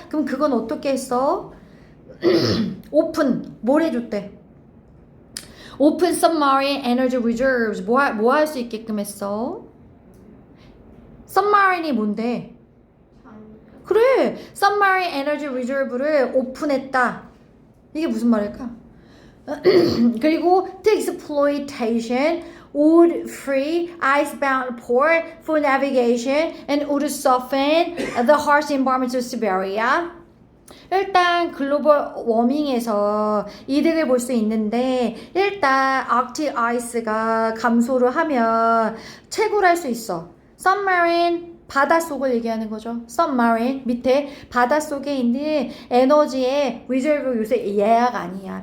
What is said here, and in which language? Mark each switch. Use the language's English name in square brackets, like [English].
[Korean] 그럼 그건 어떻게 했어? 오픈, 뭘 해줬대? [English] Open submarine energy reserves, [Korean] 뭐 할 수 있게끔 했어? submarine이 뭔데? 그래, submarine energy reserve를 오픈했다. 이게 무슨 말일까? 그리고 [English] to exploitation would free icebound port for navigation and would soften the harsh environment of Siberia. [Korean] 일단 글로벌 워밍에서 이득을 볼 수 있는데 일단 아크틱 아이스가 감소를 하면 채굴할 수 있어. submarine 바닷속을 얘기하는 거죠. submarine 밑에 바닷속에 있는 에너지의 reserve 요새 예약 아니야.